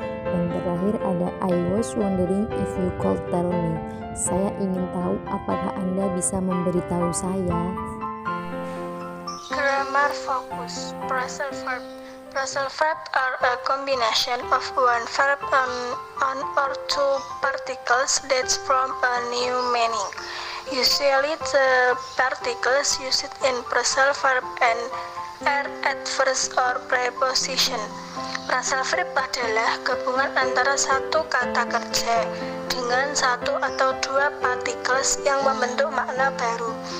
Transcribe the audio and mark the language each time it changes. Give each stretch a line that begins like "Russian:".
Indonesian: Yang terakhir ada
English: I was wondering if you could tell me.
Indonesian: Saya ingin tahu apakah Anda bisa memberitahu saya.
English: Grammar focus. Phrasal verb. Phrasal verb are a combination of one verb and or two particles that form a new meaning. Usually the particles used in phrasal verb and are adverbs or preposition.
Indonesian: Phrasal verb adalah gabungan antara satu kata kerja dengan satu atau dua particles yang membentuk makna baru.